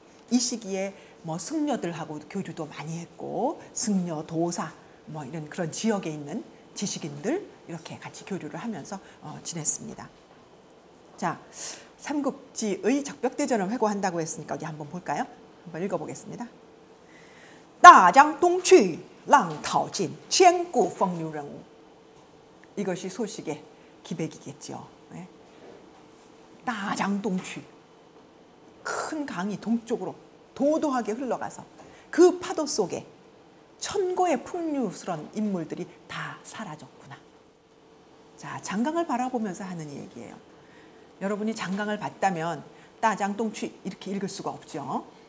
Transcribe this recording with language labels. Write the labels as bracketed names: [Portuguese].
[Korean] 이 시기에 뭐 승려들하고 교류도 많이 했고 승려, 도사 뭐 이런 그런 지역에 있는 지식인들 이렇게 같이 교류를 하면서 지냈습니다. 자, 삼국지의 적벽대전을 회고한다고 했으니까 어디 한번 볼까요? 한번 읽어보겠습니다. [Chinese] 大江东去浪淘尽千古风流人物 [Korean] 이것이 소식의 기백이겠죠. 네. [Chinese] 大江东去 [Korean] 큰 강이 동쪽으로 도도하게 흘러가서 그 파도 속에 천고의 풍류스런 인물들이 다 사라졌구나. 자, 장강을 바라보면서 하는 얘기예요. 여러분이 장강을 봤다면 따장동취 이렇게 읽을 수가 없죠.